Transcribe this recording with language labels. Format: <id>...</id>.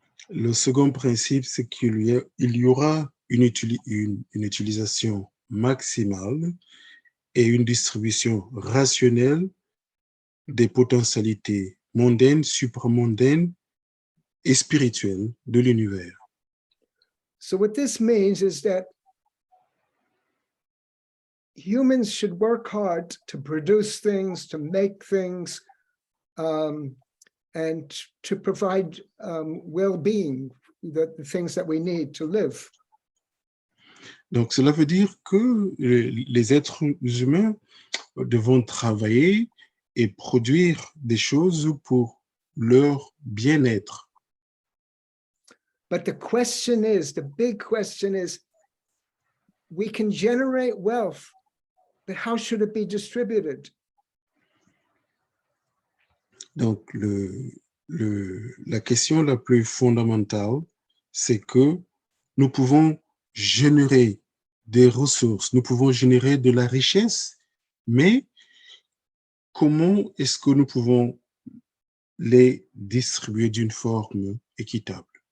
<fr>Le second principe, c'est qu'il y aura une utilisation maximale et une distribution rationnelle des potentialités mondaines, supramondaines et spirituelles de l'univers.</fr> <en>So what this means is that humans should work hard to produce things, to make things, and to provide well-being, the things that we need to live.</en> <fr>Donc, cela veut dire que les êtres humains devront travailler et produire des choses pour leur bien-être.</fr> <en>But the question is, the big question is, we can generate wealth, but how should it be distributed?</en> <fr>Donc, la question la plus fondamentale, c'est que nous pouvons générer des ressources, nous pouvons générer de la richesse, mais comment est-ce que nous pouvons les distribuer d'une forme équitable?</fr>